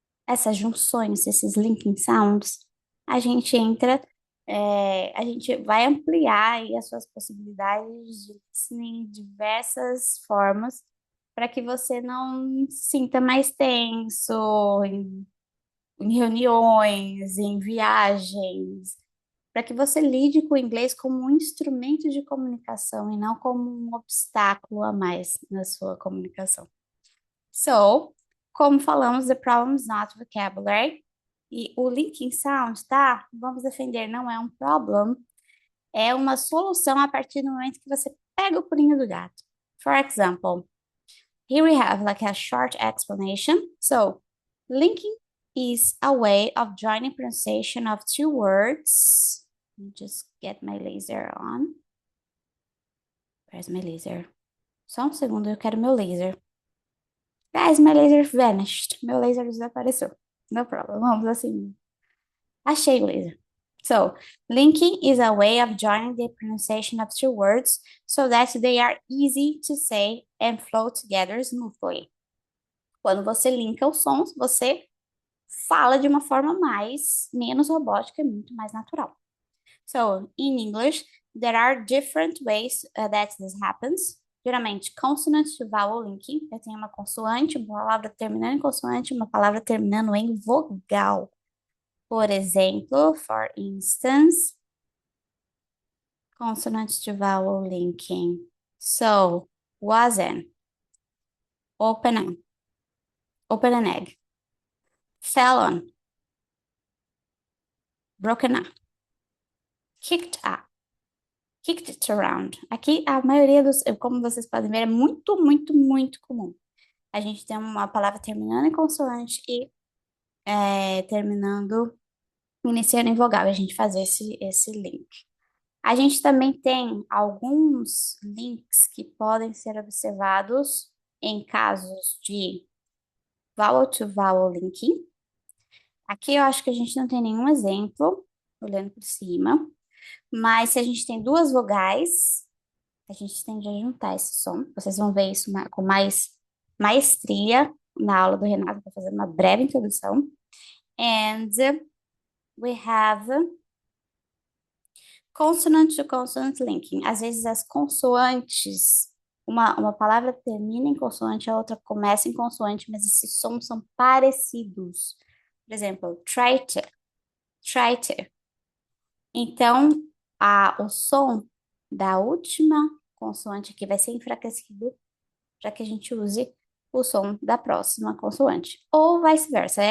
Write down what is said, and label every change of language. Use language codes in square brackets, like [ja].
[pt] essas junções, esses linking sounds, a gente entra, a gente vai ampliar aí as suas possibilidades de listening em diversas formas, para que você não se sinta mais tenso em reuniões, em viagens, para que você lide com o inglês como um instrumento de comunicação e não como um obstáculo a mais na sua comunicação. [en] So, [pt] como falamos, [en] the problem is not vocabulary. [pt] E o linking sound, tá? Vamos defender, não é um problem, é uma solução a partir do momento que você pega o pulinho do gato. [en] For example, here we have like a short explanation. So, linking is a way of joining pronunciation of two words. Let me just get my laser on. Where's my laser? [pt] Só um segundo, eu quero meu laser. [en] Guys, my laser vanished. [pt] Meu laser desapareceu. [en] No problem. [pt] Vamos assim. Achei o laser. [en] So, linking is a way of joining the pronunciation of two words so that they are easy to say and flow together smoothly. [pt] Quando você linka os sons, você fala de uma forma menos robótica e muito mais natural. [en] So, in English, there are different ways that this happens. [pt] Geralmente, [en] consonant to vowel linking. [pt] Eu tenho uma consoante, uma palavra terminando em consoante, uma palavra terminando em vogal. Por exemplo, [en] for instance, consonant to vowel linking. So, wasn't, open an egg, fell on, broken up, kicked up, kicked it around. [pt] Aqui, a maioria dos, como vocês podem ver, é muito, muito, muito comum. A gente tem uma palavra terminando em consoante e terminando, iniciando em vogal, e a gente faz esse link. A gente também tem alguns links que podem ser observados em casos de vowel to vowel linking. Aqui eu acho que a gente não tem nenhum exemplo, olhando por cima, mas se a gente tem duas vogais, a gente tende a juntar esse som. Vocês vão ver isso com mais maestria na aula do Renato, vou fazer uma breve introdução. [en] And we have consonant to consonant linking. [pt] Às vezes as consoantes, uma palavra termina em consoante, a outra começa em consoante, mas esses sons são parecidos. Por exemplo, [en] try to. [pt] Então, o som da última consoante aqui vai ser enfraquecido para que a gente use o som da próxima consoante. Ou vice-versa.